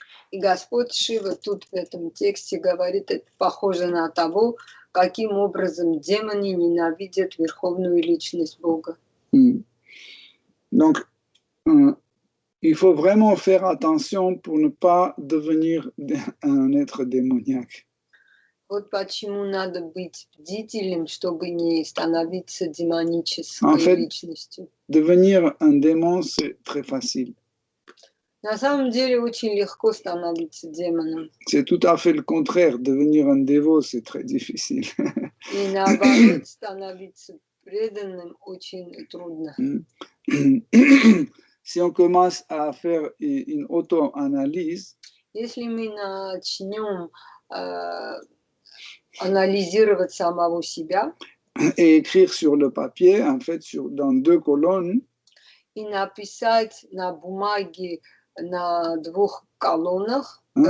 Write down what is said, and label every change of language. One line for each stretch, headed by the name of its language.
Russian: И Господь Шива тут в этом тексте говорит, это похоже на того, каким образом демоны ненавидят верховную личность Бога.
French: Donc, il faut vraiment faire attention pour ne pas devenir un être démoniaque.
Russian: Вот почему надо быть бдительным, чтобы не становиться демонической личностью.
French: Devenir un démon, c'est très facile.
Russian: На самом деле очень легко становиться демоном.
French: C'est tout à fait le contraire. Devenir un dévot, c'est très difficile.
Russian: И наоборот, становиться преданным очень трудно.
French: Si on commence à faire une auto-analyse,
Russian: если мы начнем анализировать самого себя,
French: et écrire sur le papier, en fait, dans 2 colonnes,
Russian: и написать на бумаге на 2 колоннах,